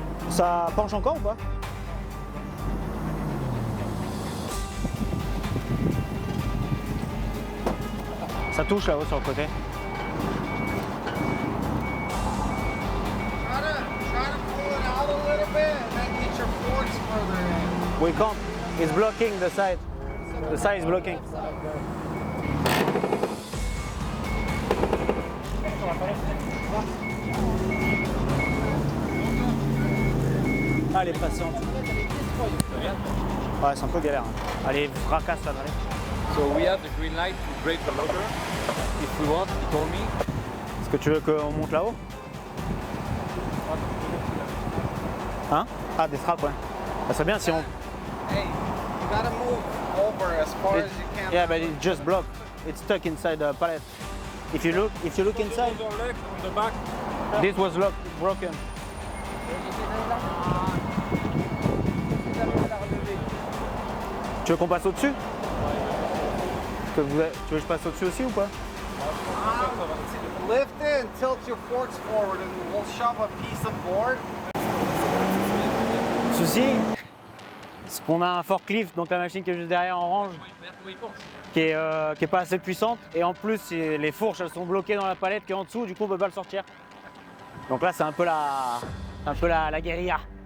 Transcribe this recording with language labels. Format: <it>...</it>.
<fr>Ça penche encore ou pas? Ça touche là-haut sur le côté.</fr> <en>Try to pull it out a little bit and then get your forks further in. We can't. It's blocking the side. The side is blocking.</en> <fr>Ah, elle est passée en dessous. Ouais, c'est un peu galère. Hein. Allez, fracasse là, allez.</fr> <en>So we have the green light to break the locker. If we want, he told me.</en> <fr>Est-ce que tu veux qu'on monte là-haut? Hein? Ah, des straps, ouais. Ça serait bien si on...</fr> <en>Hey, you gotta move over as far as you can. Yeah, but it just blocked. It's stuck inside the pallet. If you look inside, on the back. this was locked, broken.</en> <fr>Tu veux qu'on passe au-dessus? Tu veux que je passe au-dessus aussi ou pas?</fr> <en>Lift it and tilt your forks forward and we'll shove a piece of board.</en> <fr>Le souci, c'est qu'on a un forklift, donc la machine qui est juste derrière en range, qui est pas assez puissante. Et en plus, les fourches elles sont bloquées dans la palette qui est en dessous, du coup on peut pas le sortir. Donc là c'est un peu la guérilla.</fr>